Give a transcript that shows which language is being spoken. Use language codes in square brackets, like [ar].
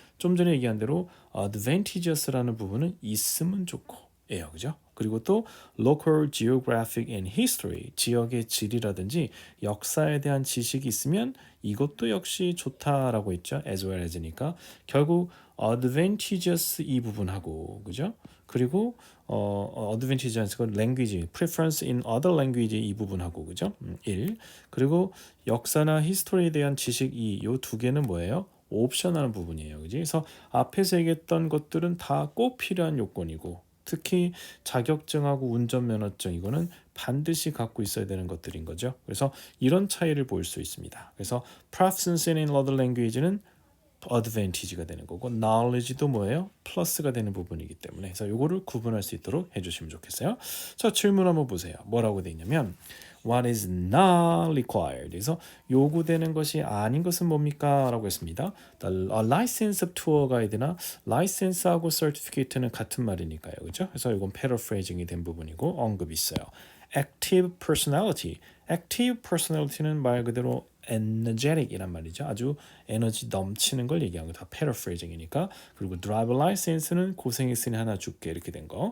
[ko] 좀 전에 얘기한 대로 advantageous라는 부분은 있으면 좋고 예요, 그죠? 그리고 또 [en] local geographic and history [ko] 지역의 지리라든지 역사에 대한 지식이 있으면 이것도 역시 좋다라고 했죠. as well as니까 결국 advantageous 이 부분하고 그죠? 그리고 advantageous가 language, [en] preference in other language [ko] 이 부분하고 그죠? 1. 그리고 역사나 history에 대한 지식 이 두 개는 뭐예요? 옵션하는 부분이에요. 그지? 그래서 앞에서 얘기했던 것들은 다 꼭 필요한 요건이고 특히 자격증하고 운전면허증 이거는 반드시 갖고 있어야 되는 것들인 거죠. 그래서 이런 차이를 볼 수 있습니다. 그래서 [en] proficiency in other language [ko] 는 advantage가 되는 거고 knowledge도 뭐예요? 플러스가 되는 부분이기 때문에 그래서 요거를 구분할 수 있도록 해주시면 좋겠어요. 자, 질문 한번 보세요. 뭐라고 돼 있냐면 [en] What is not required? [ko] 그래서 요구되는 것이 아닌 것은 뭡니까? 라고 했습니다. [en] The license of tour guide [ko] 나 license하고 certificate는 같은 말이니까요. 그죠? 그래서 이건 paraphrasing이 된 부분이고 언급이 있어요. [en] Active personality. [ko] Active personality는 말 그대로 energetic이란 말이죠. 아주 에너지 넘치는 걸 얘기하는 거 다 paraphrasing이니까. 그리고 driver license는 고생했으니 하나 줄게 이렇게 된 거.